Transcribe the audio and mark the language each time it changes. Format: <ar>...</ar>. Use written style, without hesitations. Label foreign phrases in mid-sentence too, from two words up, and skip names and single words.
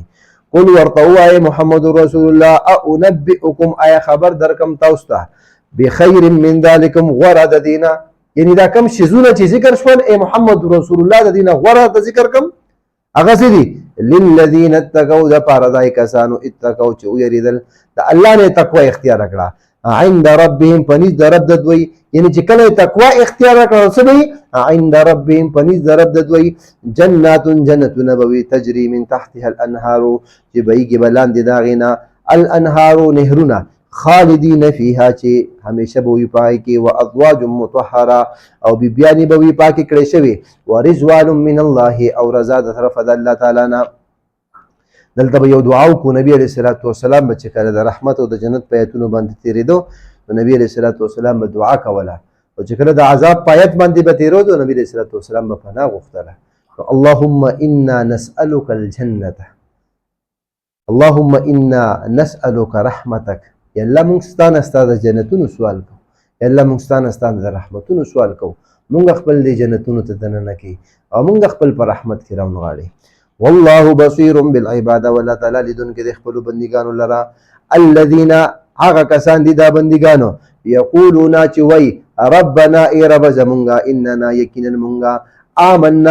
<ps>قل ورته ووایه محمد رسول الله اؤنبئکم آیا خبر درکم تاسو ته</ps> <ar>بخیر من ذلکم</ar> <ps>غوره د دینه، یعنی دا کم شیزونه چې ذکر شول ای محمد رسول الله د دینه غوره د ذکر کم هغه څه دي؟</ps> <ar>للذین اتقوا</ar> <ps>دپاره دای کسانو اتقوا چې ویریدل د الله نه تقوا اختیار کړه،</ps> <ar>عند ربهم</ar> <ps>پنیز د رب د دوی، یعنی چې کله تقوا اختیار کړه څه دی؟</ps> <ar>عند ربهم</ar> <ps>پنیز د رب د دوی، جنات جنتونه به وي،</ps> <ar>تجري من تحتها الانهار</ar> <ps>چې بهیږي به لاندې د هغې نه، الانهار نهرونه،</ps> <ar>خالدین فیها</ar> <ps>چې همیشه به وي په هغې کې،</ps> <ar>وازواج مطهره</ar> <ps>او بیبیانې به وي پاکې کړی شوې،</ps> <ar>ورضوان من الله</ar> <ps>او رضا د طرفه د الله تعالی نه. دلته به یو دعا وکړو، نبي</ps> <ar>علیه الصلاة والسلام</ar> <ps>به چې کله د رحمت او د جنت په ایتونو باندې تېرېدو نو نبي</ps> <ar>علیه الصلاة والسلام</ar> <ps>به دعا کوله، او چې کله د عذاب په ایت باندې به تېرېدو نبي</ps> <ar>علیه الصلاة والسلام</ar> <ps>به پناه غوښتله.</ps> <ar>اللهم انا نسألک الجنة، اللهم انا نسألک رحمتک،</ar> <ps>یا الله موږ ستا نه ستا د جنتونو سوال کوو، یا الله موږ ستا نه ستا د رحمتونو سوال کوو، موږ خپل دې جنتونو ته دننه کړي او موږ خپل په رحمت کې راونغاړې.</ps> <ar>والله بصیر بالعباد</ar> <ps>والله تعالی لیدونکی د خپلو بندګانو لره، الذین هغه کسان دي دا بندګانو یقولون چې وای ربنا ای رب زمونږه اننا یقینا مونږه آمنا</ps>